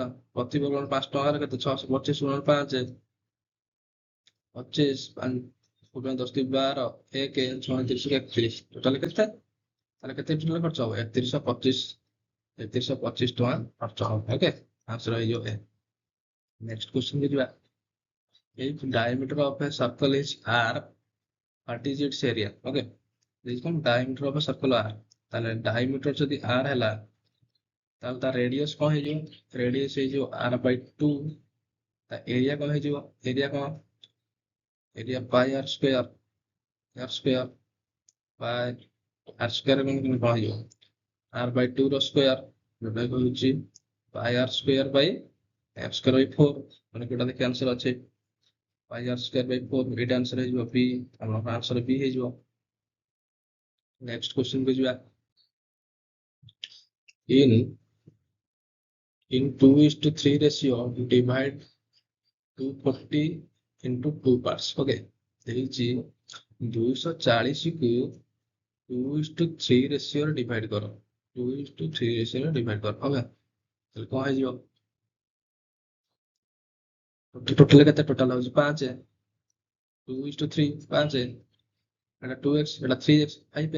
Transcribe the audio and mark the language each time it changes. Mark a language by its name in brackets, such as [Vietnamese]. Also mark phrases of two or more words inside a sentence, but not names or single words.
[Odia] ପ୍ରତି ବର୍ଗ ମିଟର 5 ଟଙ୍କାରେ କେତେ? 625 ଗୁଣନ 5, 25, 10 12, 1 36 31, ଟୋଟାଲ କେତେ? ତାହେଲେ କେତେ ଟୋଟାଲ ଖର୍ଚ୍ଚ ହବ? 3125 ଟଙ୍କା ଖର୍ଚ୍ଚ ହବ। ଓକେ, ଆନ୍ସର ହେଇଯିବ ଏ। [English] next question [Odia] କୁ ଯିବା। [English] If diameter of a circle is r, what is its area? Okay, this is diameter of a circle r, [Odia] ତାହେଲେ diameter ଯଦି r ହେଲା ତାହେଲେ ତା ରେଡିୟସ କଣ ହେଇଯିବ? ରେଡିୟସ ହେଇଯିବ r/2। ତା ଏରିଆ କଣ ହେଇଯିବ? ଏରିଆ କଣ? ଏରିଆ [English] pi r square, pi r square [Odia] କଣ ହେଇଯିବ? r/2 ର ସ୍କୋୟାର, ଯୋଉଟା କି ହଉଛି [English] pi r square by r square by 4. [Odia] ମାନେ କୋଉଟା ଦେଖି ଆନ୍ସର ଅଛି? [English] pi r square by 4, [Odia] ଏଇଟା ଆନ୍ସର ହେଇଯିବ B। ଆମର ଆନ୍ସର B ହେଇଯିବ। [English] next question [Odia] କୁ ଯିବା। [English] in 2:3 ratio divide 240 into 2 parts. [Odia] Okay, ଦେଇଛି 240 କୁ 2:3 [English] ratiore divide [Odia] କର, 2:3 [English] ratiore divide [Odia] କର। ଓକେ, ତାହେଲେ କଣ ହେଇଯିବ? ଟୋଟାଲ କେତେ? ଟୋଟାଲ ହଉଛି 5, 2:3 5, ଏଟା 2x, ଏଟା 3x, 5x।